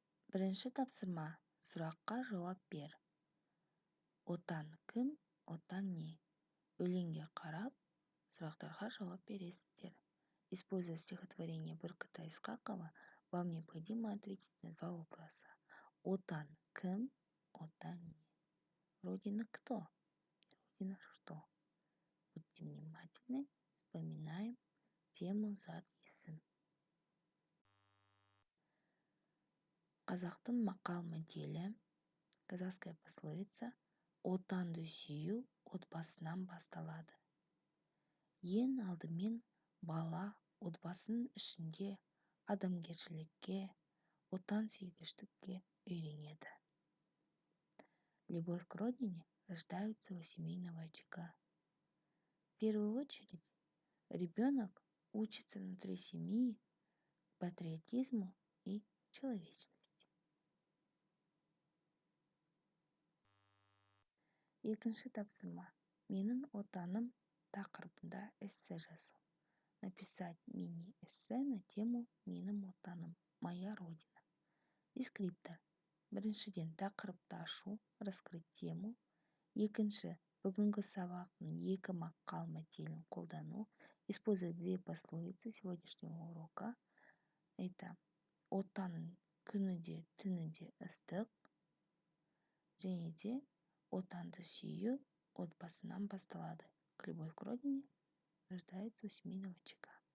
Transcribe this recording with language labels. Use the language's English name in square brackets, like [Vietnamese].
[Kazakh] Бірінші тапсырма, сұраққа жауап бер. Отан кім, отан не? Өлеңге қарап, сұрақтарға жауап бересіздер. [Russian] Используя стихотворение Бүркіта Исқақова, вам необходимо ответить на два вопроса. [Kazakh] Отан кім, отан не? [Russian] Родина кто? Родина что? Будьте внимательны, вспоминаем тему зат есім. [Kazakh] Қазақтың мақал-мәтелі, [Russian] казахская пословица, [Kazakh] отанды сүю отбасынан басталады. Ең алдымен бала отбасының ішінде адамгершілікке, отансүйгіштікке үйренеді. [Russian] Любовь к родине рождается у семейного очага. В первую очередь, ребенок учится внутри семьи патриотизму и человечности. [Kazakh] Екінші тапсырма. Менің отаным тақырыбында эссе жазу. [Russian] Написать мини-эссе на тему [Kazakh] «Менің отаным, [Russian] моя родина». Дескриптор. [Kazakh] Біріншіден тақырыпты ашу, [Russian] раскрыть тему. [Kazakh] Екінші, бүгінгі сабақтың екі мақал-мәтелін қолдану. [Russian] Использовать две пословицы сегодняшнего урока. Это [Kazakh] отанның күні де, түні де ыстық. Және де отанды сүю отбасынан басталады. [Russian] Любовь к родине рождается у семейного очага.